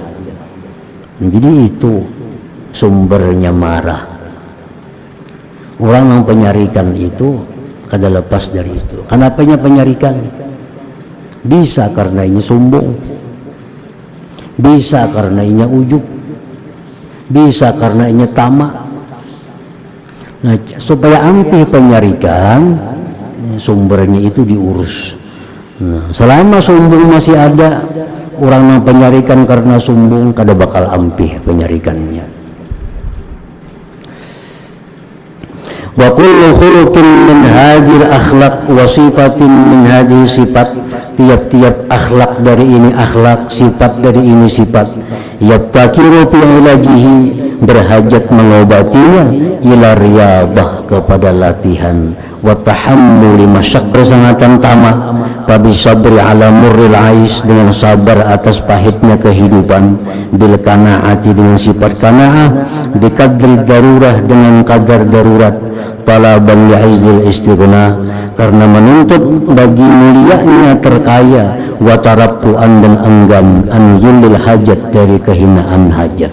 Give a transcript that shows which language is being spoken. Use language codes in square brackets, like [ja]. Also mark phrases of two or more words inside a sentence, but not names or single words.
[bjn] Jadi itu sumbernya marah. Orang yang penyarikan itu kada lepas dari itu. Kenapanya penyarikan? Bisa karena ini sombong, bisa karena ini ujub, bisa karena ini tamak. Nah, supaya ampih penyarikan, sumbernya itu diurus. Nah, selama sombong masih ada, orang yang penyarikan karena sombong, kada bakal ampih penyarikannya. [ar] وكل خلق من هذه الأخلاق، وصفة من هذه الصفات, [id] tiap-tiap akhlak dari ini akhlak, sifat dari ini sifat, [ar] يفتقر في علاجه, [id] berhajat mengobatinya, [ar] إلى رياضة, [id] kepada latihan, [ar] وتحمل [id] masyak, bersangatan tamak, [ar] فبالصبر على مر العيش, [id] dengan sabar atas pahitnya kehidupan, [ar] بالقناعة, [id] dengan sifat qanaah, [ar] بقدر الضرورة, [id] dengan kadar darurat, [ar] طلبا لعز الاستغناء, [id] karena menuntut bagi mulianya terkaya, [ar] وترفعا, [id] dan enggan [ar] عن ذل الحاجة, [id] dari kehinaan hajat.